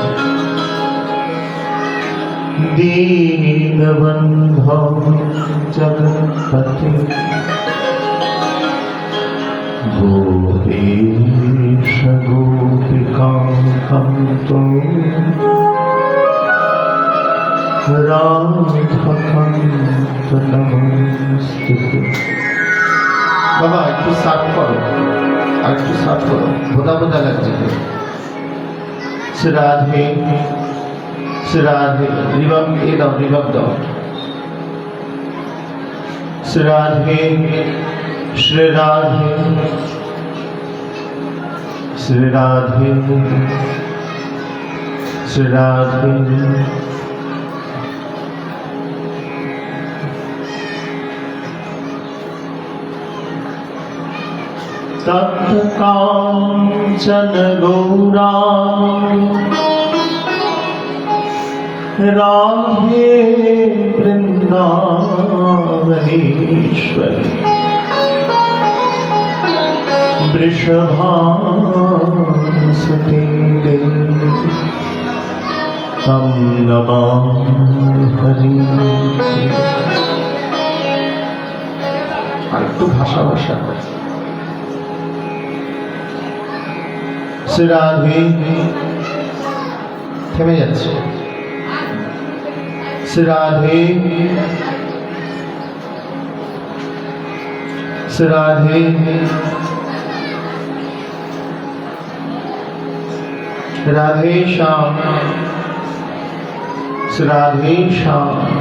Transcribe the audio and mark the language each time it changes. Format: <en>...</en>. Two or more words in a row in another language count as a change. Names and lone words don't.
<sa>दीनबन्धो जगत्पते गोपेश गोपिकान्तो राधाकान्त नमस्ते।</sa> <bn>बाबा একটু সার্ভ করো, আর একটু সার্ভ করো, বোধা বোধা লাগছে। শ্রী রাধে শ্রী রাধে, রিভাব দিয়ে দাও, রিভাব দাও। শ্রী রাধে শ্রী রাধে শ্রী রাধে শ্রী রাধে।</bn> <sa>तप्तकाञ्चन गौराङ्गी राधे वृन्दावनेश्वरी वृषभासुते तं नमामि हरि।</sa> <bn>আর একটু ভাষা ভাষা শ্রী রাধে থেমে যাচ্ছে। শ্রী রাধে শ্রী রাধে রাধে শ্যাম শ্রী রাধে শ্যাম।</bn>